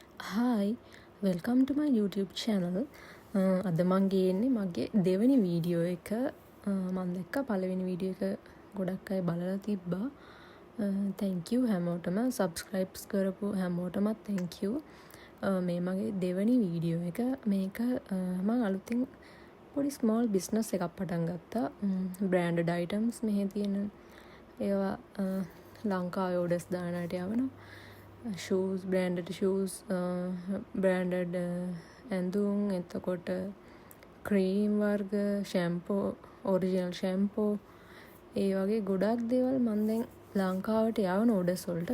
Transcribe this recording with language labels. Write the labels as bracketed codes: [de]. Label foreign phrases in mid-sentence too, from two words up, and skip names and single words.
[en] Hi, welcome to my YouTube channel. [si] අද මං ගේන්නේ මගේ දෙවෙනි වීඩියෝ එක. මං දැක්ක පළවෙනි වීඩියෝ එක ගොඩක් අය බලලා තිබ්බා. [en] thank you [si] හැමෝටම subscribe කරපු හැමෝටමත් [en] thank you. [si] මේ මගේ දෙවෙනි වීඩියෝ එක. මේක මං අලුතින් පොඩි [en] small business [si] එකක් පටන් ගත්තා. [en] branded items [si] මෙහි තියෙන ඒවා ලංකාවේ orders දානට යවනවා. [en] shoes, branded shoes, branded [si] ඇඳුම්, එතකොට ක්‍රීම් වර්ග, ෂැම්පෝ, [en] original shampoo, [si] ඒ වගේ ගොඩක් දේවල් මම දැන් ලංකාවට යවන ඕඩර්ස් වලට.